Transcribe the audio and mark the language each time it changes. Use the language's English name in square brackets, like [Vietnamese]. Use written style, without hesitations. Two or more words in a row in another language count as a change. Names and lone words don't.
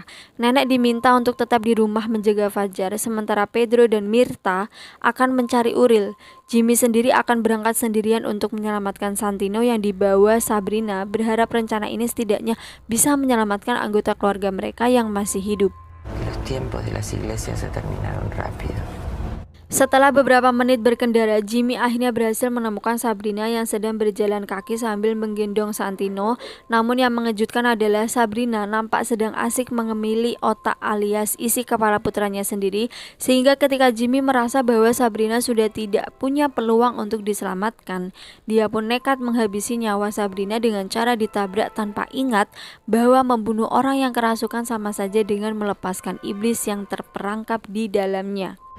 [Indonesian] Nenek diminta untuk tetap di rumah menjaga Fajar, sementara Pedro dan Mirta akan mencari Uril. Jimmy sendiri akan berangkat sendirian untuk menyelamatkan Santino yang dibawa Sabrina, berharap rencana ini setidaknya bisa menyelamatkan anggota keluarga mereka yang masih hidup. [Spanish] Los tiempos de las iglesias se terminaron rápido. [Indonesian] Setelah beberapa menit berkendara, Jimmy akhirnya berhasil menemukan Sabrina yang sedang berjalan kaki sambil menggendong Santino. Namun yang mengejutkan adalah Sabrina nampak sedang asik mengemili otak alias isi kepala putranya sendiri, sehingga ketika Jimmy merasa bahwa Sabrina sudah tidak punya peluang untuk diselamatkan, dia pun nekat menghabisi nyawa Sabrina dengan cara ditabrak tanpa ingat bahwa membunuh orang yang kerasukan sama saja dengan melepaskan iblis yang terperangkap di dalamnya.